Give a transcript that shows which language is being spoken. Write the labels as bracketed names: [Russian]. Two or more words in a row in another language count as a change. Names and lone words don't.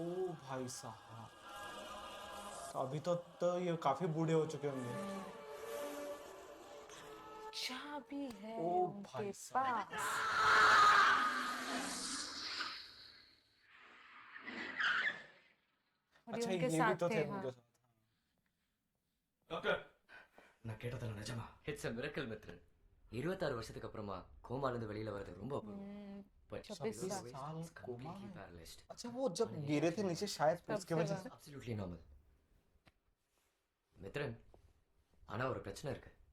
[Hindi] ओ भाई साहब, तो अभी तो ये काफी बूढ़े हो चुके होंगे। चाबी है ओ उनके भाई साहब। पास। और ये अच्छा उनके ये भी साथ तो थे। थे हाँ उनके साथ। [Tamil] டாக்டர் நான் கேட்டதெல்லாம் நிஜமா? [English] It's a miracle மித்ரன். [Tamil] 26 வருஷத்துக்கு அப்புறமா கோமால இருந்து வெளியில வரது ரொம்ப அபூர்வம். हम्म, [English] But [Hindi] 26 [English] otherwise, [Hindi] साल [English] it's [Hindi] कोमा [English] completely [Hindi] में? [English] paralyzed. [Hindi] अच्छा वो जब गिरे थे नीचे शायद तब उसके से वजह वह- से। [English] Absolutely normal. [Tamil] மித்ரன், ஆனா ஒரு பிரச்சனை இருக்கு.